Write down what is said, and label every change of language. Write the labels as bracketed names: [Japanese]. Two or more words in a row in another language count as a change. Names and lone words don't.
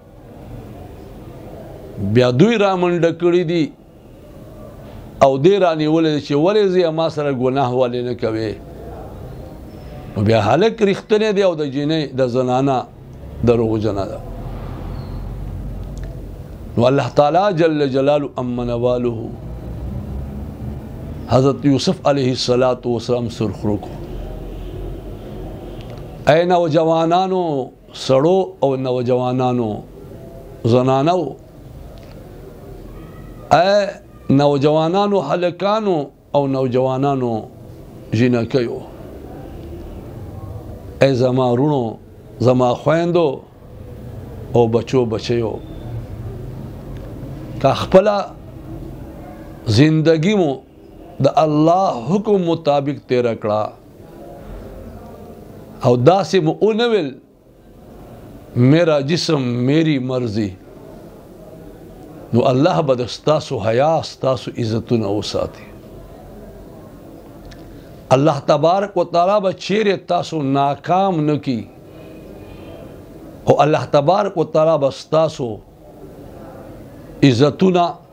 [Pashto] بیا دوی را منډه کړي دي او دې رانیولی دی چې ولې زه ما سره ګناه ولې نه کوې نو بیا هلک رښتنی دی او د جنۍ د زنانه دروغجنه ده نو الله تعالی [Arabic] جل جلاله [Pashto] امن واله حضرت یوسف [Arabic] علیه السلام [Pashto] سرخرو کو اے نوجوانانو سړو او نوجوانانو زنانو اے نوجوانانو هلکانو او نوجوانانو جنکیو اے زما رونو زما خویندو او بچو بچیو که خپله زندگی مو د الله حکم مطابق تیره کړه او داسې مو ونه ویل [Urdu] میرا جسم میری مرضی [Pashto] نو الله به د ستاسو حیا ستاسو عزتونه وساتي [Arabic] الله تبارک وتعالی [Pashto] به چیرې تاسو ناکام نه کی او [Arabic] الله تبارک وتعالی [Pashto] به ستاسو عزتونه